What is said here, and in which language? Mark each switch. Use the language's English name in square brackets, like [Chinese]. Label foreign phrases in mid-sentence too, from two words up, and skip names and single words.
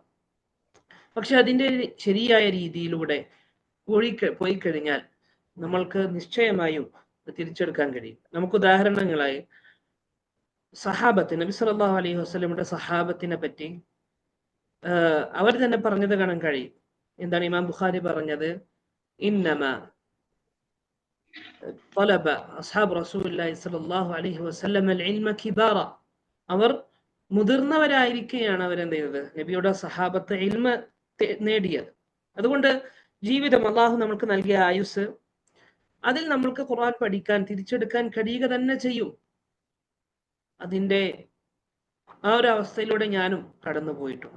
[Malayalam] പക്ഷെ അതിൻ്റെ ശരിയായ രീതിയിലൂടെ പോയി കഴിഞ്ഞാൽ നമ്മൾക്ക് നിശ്ചയമായും തിരിച്ചെടുക്കാൻ കഴിയും. നമുക്ക് ഉദാഹരണങ്ങളായി സഹാബത്ത്, നബി [Arabic] صلى الله عليه وسلم [Malayalam] സഹാബത്തിനെ പറ്റി അവർ തന്നെ പറഞ്ഞത് കാണാൻ കഴിയും. എന്താണ് ഇമാം ബുഖാരി പറഞ്ഞത്? [Arabic] ഇന്നമാ طلب أصحاب رسول الله صلى الله عليه وسلم العلم كبارا. [Malayalam] അവർ മുതിർന്നവരായിരിക്കുകയാണ് അവരെന്ത് ചെയ്തത്? നബിയുടെ സഹാബത്ത് ഇൽമ നേടിയത്. അതുകൊണ്ട് ജീവിതം, അള്ളാഹു നമുക്ക് നൽകിയ ആയുസ്, അതിൽ നമ്മൾക്ക് ഖുർആൻ പഠിക്കാൻ, തിരിച്ചെടുക്കാൻ കഴിയുക തന്നെ ചെയ്യും. അതിൻ്റെ ആ ഒരു അവസ്ഥയിലൂടെ ഞാനും കടന്നു പോയിട്ടുണ്ട്.